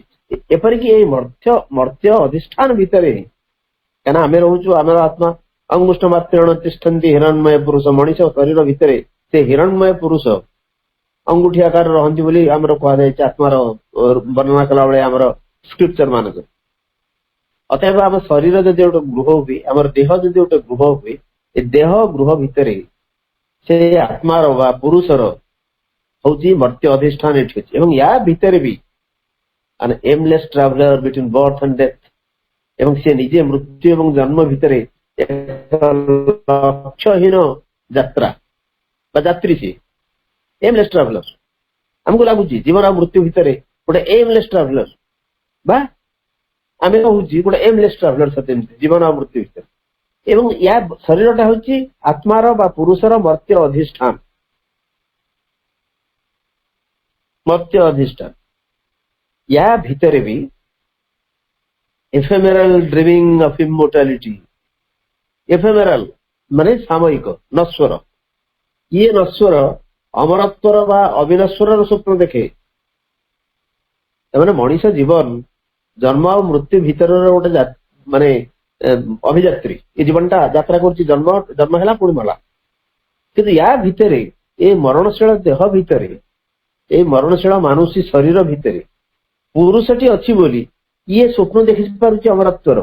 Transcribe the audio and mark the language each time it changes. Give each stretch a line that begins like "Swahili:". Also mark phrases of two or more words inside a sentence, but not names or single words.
Odia: ଏପରିକି ଏଇ ମର୍ତ୍ତ୍ୟ ଅଧିଷ୍ଠାନ ଭିତରେ, କାହିଁନା ଆମେ ରହୁଛୁ, ଆମର ଆତ୍ମା ଅଙ୍ଗୁଷ୍ଠ ମାତ୍ରେଣ ତିଷ୍ଠନ୍ତି ହିରଣ୍ମୟ ପୁରୁଷ, ମଣିଷ ଶରୀର ଭିତରେ ସେ ହିରଣ୍ମୟ ପୁରୁଷ ଅଙ୍ଗୁଠି ଆକାର ରହନ୍ତି ବୋଲି ଆମର କୁହାଯାଇଛି, ଆତ୍ମାର ବର୍ଣ୍ଣନା କଲା ବେଳେ ଆମର ସ୍କ୍ରିପ୍ଚର ମାନଙ୍କରେ। ଅତଏବ ଆମ ଶରୀର ଯଦି ଗୋଟେ ଗୃହ ହୁଏ, ଆମର ଦେହ ଯଦି ଗୋଟେ ଗୃହ ହୁଏ, ଏ ଦେହ ଗୃହ ଭିତରେ ସେ ଆତ୍ମାର ବା ପୁରୁଷର ହଉଛି ମର୍ତ୍ତ୍ୟ ଅଧିଷ୍ଠାନ ଏଠି ଅଛି। ଏବଂ ୟା ଭିତରେ ବି
English: an aimless traveler between birth and death,
Odia: ଏବଂ ସେ ନିଜେ ମୃତ୍ୟୁ ଏବଂ ଜନ୍ମ ଭିତରେ ଲକ୍ଷ୍ୟହୀନ ଯାତ୍ରା ବା ଯାତ୍ରୀ, ସେ
English: aimless traveler.
Odia: ଆମକୁ ଲାଗୁଛି ଜୀବନ ଆଉ ମୃତ୍ୟୁ ଭିତରେ ଗୋଟେ
English: aimless traveler,
Odia: ବା ଆମେ କହୁଛି ଗୋଟେ
English: aimless traveler,
Odia: ସତେ ଜୀବନ ଆଉ ମୃତ୍ୟୁ ଭିତରେ। ଏବଂ ୟା ଶରୀରଟା ହଉଛି ଆତ୍ମାର ବା ପୁରୁଷର ମର୍ତ୍ତ୍ୟ ଅଧିଷ୍ଠାନ, ମର୍ତ୍ତ୍ୟ ଅଧିଷ୍ଠାନ। ୟା ଭିତରେ ବି
English: ephemeral dreaming of immortality,
Odia: ଏଫେମେରାଲ ମାନେ ସାମୟିକ, ନଶ୍ୱର, ଏ ନଶ୍ୱର ଅମରତ୍ୱର ବା ଅବିନଶ୍ୱର ସ୍ୱପ୍ନ ଦେଖେ ମାନେ ମଣିଷ ଜୀବନ ଜନ୍ମ ଆଉ ମୃତ୍ୟୁ ଭିତରର ଗୋଟେ ମାନେ ଅଭିଯାତ୍ରୀ। ଏ ଜୀବନଟା ଯାତ୍ରା କରୁଛି, ଜନ୍ମ ହେଲା ପୁଣି ମଲା। କିନ୍ତୁ ୟା ଭିତରେ ଏ ମରଣଶୀଳ ଦେହ ଭିତରେ, ଏ ମରଣଶୀଳ ମାନୁଷୀ ଶରୀର ଭିତରେ ପୁରୁଷଟି ଅଛି ବୋଲି ଇଏ ସ୍ୱପ୍ନ ଦେଖି ପାରୁଛି ଅମରତ୍ୱର।